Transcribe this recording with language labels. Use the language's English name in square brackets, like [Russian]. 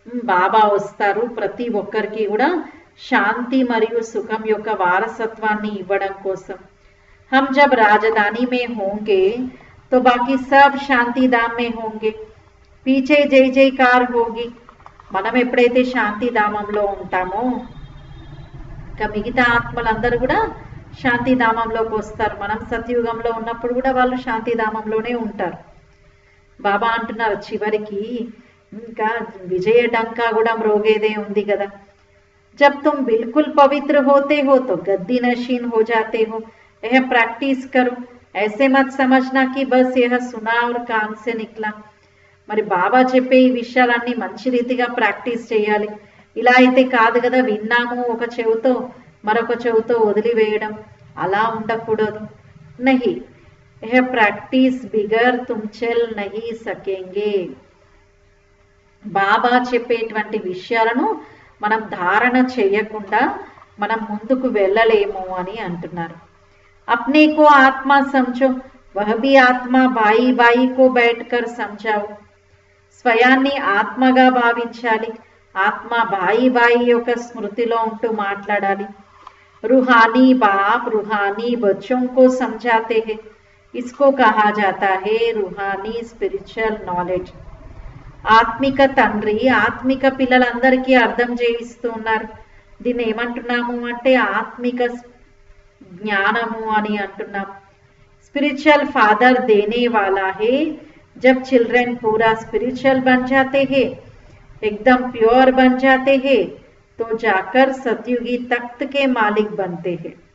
[Telugu] బాబా వస్తారు ప్రతి ఒక్కరికి కూడా శాంతి మరియు సుఖం యొక్క వారసత్వాన్ని ఇవ్వడం కోసం. [Hindi] हम जब राजधानी में होंगे तो बाकी सब शांति धाम में होंगे, पीछे जय जयकार होगी. [Telugu] మనం ఎప్పుడైతే శాంతి ధామంలో ఉంటామో ఇంకా మిగతా ఆత్మలందరూ కూడా శాంతిధామంలోకి వస్తారు. మనం సత్యుగంలో ఉన్నప్పుడు కూడా వాళ్ళు శాంతిధామంలోనే ఉంటారు. బాబా అంటున్నారు చివరికి ఇంకా విజయ డంకా కూడా మ్రోగేదే ఉంది కదా. [Hindi] जब तुम बिल्कुल पवित्र होते हो तो गद्दी नशीन हो जाते हो. यह प्रैक्टिस करो, ऐसे मत समझना कि बस यह सुना और कान से निकला. [Telugu] మరి బాబా చెప్పే ఈ విషయాలన్నీ మంచి రీతిగా ప్రాక్టీస్ చేయాలి. ఇలా అయితే కాదు కదా, విన్నాము ఒక చెవుతో మరొక చెవుతో వదిలివేయడం, అలా ఉండకూడదు. [Hindi] నహి यह ప్రాక్టీస్ బిగర్ తుమ్ చల్ నహి సకేంగే. [Telugu] బాబా చెప్పేటువంటి విషయాలను మనం ధారణ చేయకుండా మనం ముందుకు వెళ్ళలేము అని అంటున్నారు. [Hindi] अपने को आत्मा समझो, वह भी आत्मा भाई भाई को बैठकर समझाओ. [Telugu] స్వయాన్ని ఆత్మగా భావించాలి, ఆత్మ భాయి భాయి యొక్క స్మృతిలో ఉంటూ మాట్లాడాలి. [Hindi] रूहानी बाप रूहानी बच्चों को समझाते हैं, इसको कहा जाता है रूहानी स्पिरिचुअल नॉलेज. [Telugu] ఆత్మిక తండ్రి ఆత్మిక పిల్లలందరికీ అర్థం చేయిస్తూ ఉన్నారు. దీన్ని ఏమంటున్నాము అంటే ఆత్మిక ज्ञानमु అని అంటున్నాం. [Hindi] स्पिरिचुअल फादर देने वाला है. जब चिल्ड्रन पूरा स्पिरिचुअल बन जाते हैं, एकदम प्योर बन जाते हैं, तो जाकर सतयुगी तख्त के मालिक बनते हैं.